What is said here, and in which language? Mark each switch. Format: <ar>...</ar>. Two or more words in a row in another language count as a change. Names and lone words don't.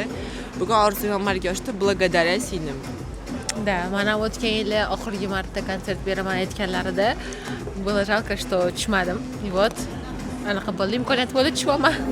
<uz>Bugun orzum amalga oshdi, благодаря singlim. Да, mana o'tgan yili oxirgi marta konsert beraman aytganlarida</uz> <ru>было жалко, что</ru> <uz>tushmadim.</uz> <ru>И вот</ru> <uz>anaqa bo'ldi, imkoniyat bo'ldi, tushyapman.</uz>